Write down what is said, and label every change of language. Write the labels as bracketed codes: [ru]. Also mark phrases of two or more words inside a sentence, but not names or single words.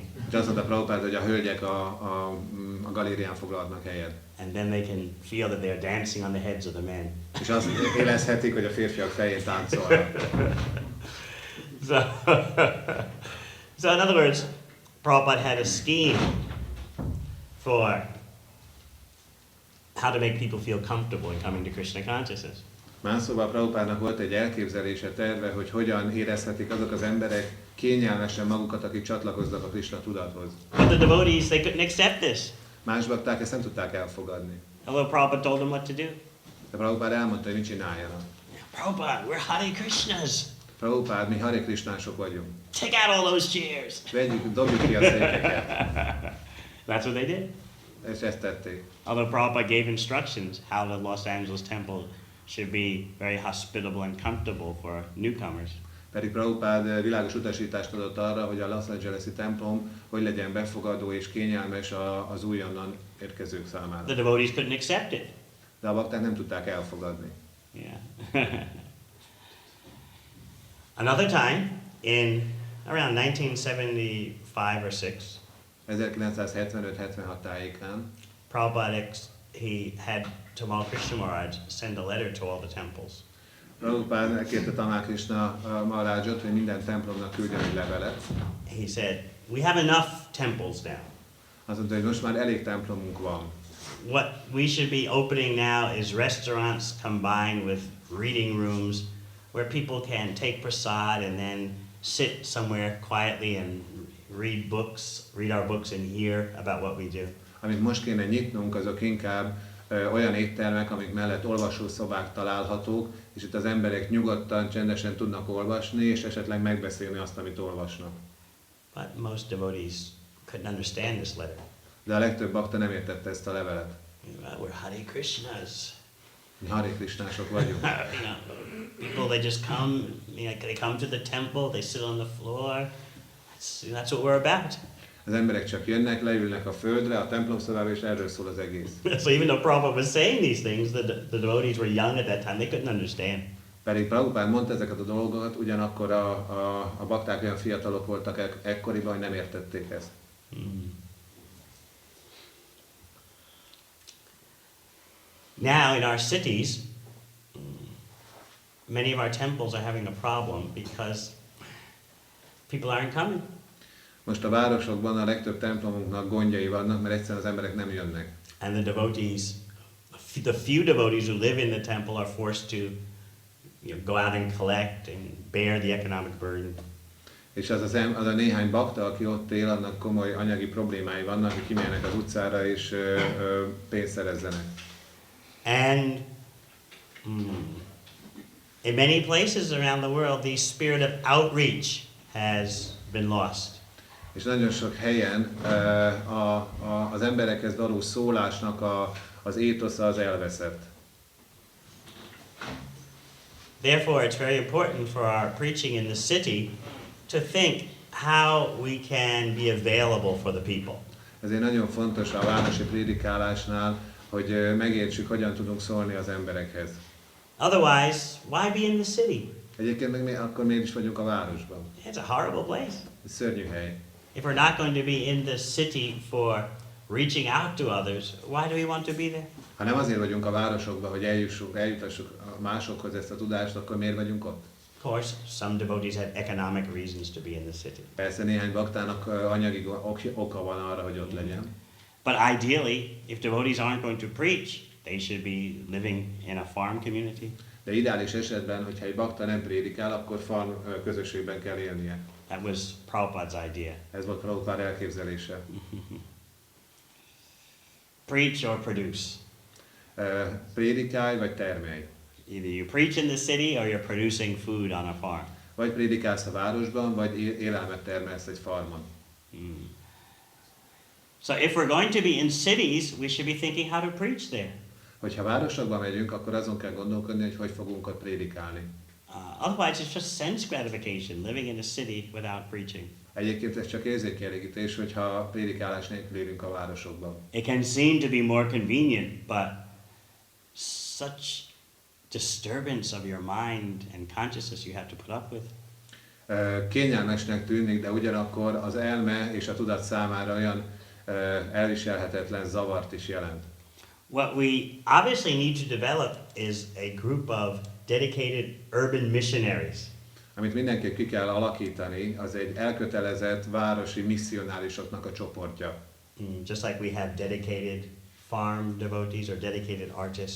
[hu] És azt mondta Prabhupád, hogy a hölgyek a galérián foglalhatnak helyet. [en] And then they can feel that they are dancing on the heads of the men. [hu] És azt érezhetik, hogy a férfiak fején táncolnak. [en] So in other words, Prabhupada had a scheme for how to make people feel comfortable in coming to Krishna consciousness. [hu] Más szóval Prabhupádnak volt egy elképzelése, terve, hogy hogyan érezhetik azok az emberek kényelmesen magukat, akik csatlakoznak a Krishna tudathoz. [en] But the devotees, they couldn't accept this. [hu] Más bakták ezt nem tudták elfogadni. [en] Although Prabhupada told them what to do. [hu] De Prabhupád elmondta, hogy mit csináljanak. [en] Prabhupada, we're Hare Krishnas. [hu] Prabhupád, mi Hare Krishnások vagyunk. [en] Take out all those chairs. [hu] Vegyük, dobjuk ki a székeket. [en] That's what they did. [hu] És ezt tették. [en] Although Prabhupada gave instructions how the Los Angeles temple should be very hospitable and comfortable for newcomers. [hu] Pedig Prabhupád világos utasítást adott arra, hogy a Los Angeles-i templom hogy legyen befogadó és kényelmes az újonnan érkezők számára. [en] The devotees couldn't accept it. [hu] De a bakták nem tudták elfogadni. [en] Yeah. Another time, in around 1975 or 6, [hu] 1975-76 tájékán [en] Prabhupada, he had Tamal Krishna Maharaj send a letter to all the temples. [hu] Prabhupád kérte Tamal Krishna Maharajot, hogy minden templomnak küldjön egy levelet. [en] He said, we have enough temples now. [hu] Azt mondta, hogy most már elég templomunk van. [en] What we should be opening now is restaurants combined with reading rooms where people can take prasad and then sit somewhere quietly and read our books and hear about what we do. [hu] Amit most kéne nyitnunk, azok inkább olyan éttermek, amik mellett olvasószobák találhatók, és itt az emberek nyugodtan, csendesen tudnak olvasni, és esetleg megbeszélni azt, amit olvasnak. [en] But most devotees couldn't understand this letter. [hu] De a legtöbb bakta nem értette ezt a levelet. [en] We're Hare Krishnas. [hu] Mi Hare Krishnások vagyunk. [en] People, they just come, they come to the temple, they sit on the floor. That's what we're about. [hu] Az emberek csak jönnek, leülnek a földre, a templomszobába, és erről szól az egész. [en] So even though Prabhupada was saying these things, the devotees were young at that time, they couldn't understand. [hu] Pedig Prabhupád mondta ezeket a dolgokat, ugyanakkor a bakták olyan fiatalok voltak ekkoriban, hogy nem értették ezt. [en] Now in our cities, many of our temples are having a problem because people aren't coming. [hu] Most a városokban a legtöbb templomunknak gondjai vannak, mert egyszerűen az emberek nem jönnek. [en] And the devotees, the few devotees who live in the temple are forced to go out and collect and bear the economic burden. [hu] És az a néhány bakta, aki ott él, annak komoly anyagi problémái vannak, hogy kimenjenek az utcára és pénzt szerezzenek. [en] And in many places around the world, the spirit of outreach has been lost. [hu] És nagyon sok helyen az emberekhez való szólásnak az étosza az elveszett. [en] Therefore, it's very important for our preaching in the city to think how we can be available for the people. [hu] Ezért nagyon fontos a városi prédikálásnál, hogy megértsük, hogyan tudunk szólni az emberekhez. [en] Otherwise, why be in the city? [hu] Egyébként meg akkor miért is vagyunk a városban? [en] It's a horrible place. [hu] Ez szörnyű hely. [en] If we're not going to be in the city for reaching out to others, why do we want to be there? [hu] Ha nem azért vagyunk a városokban, hogy eljutassuk másokhoz ezt a tudást, akkor miért vagyunk ott? [en] Of course, some devotees had economic reasons to be in the city. [hu] Persze néhány baktának anyagi oka van arra, hogy ott legyen. [en] But ideally, if devotees aren't going to preach, they should be living in a farm community. [hu] De ideális esetben, hogyha egy bakta nem prédikál, akkor farm közösségben kell élnie. [en] That was Prabhupada's idea. [hu] Ez volt Prabhupád elképzelése. [en] Preach or produce. [hu] Prédikálj vagy termelj. [en] Either you preach in the city or you're producing food on a farm. [hu] Vagy prédikálsz a városban, vagy élelmet termelsz egy farmon. [en] So if we're going to be in cities, we should be thinking how to preach there. [hu] Hogyha városokba megyünk, akkor azon kell gondolkodni, hogy fogunk ott prédikálni. [en] Otherwise it's just sense gratification, living in a city without preaching. [hu] Egyébként ez csak érzékkielégítés, hogyha prédikálás nélkül élünk a városokban. [en] It can seem to be more convenient, but such disturbance of your mind and consciousness you have to put up with. [hu] Kényelmesnek tűnik, de ugyanakkor az elme és a tudat számára olyan elviselhetetlen zavart is jelent. [en] What we obviously need to develop is a group of dedicated urban missionaries. [hu] Amit mindenképp ki kell alakítani, az egy elkötelezett városi misszionárisoknak a csoportja. [en] Just like we have dedicated farm devotees or dedicated artists.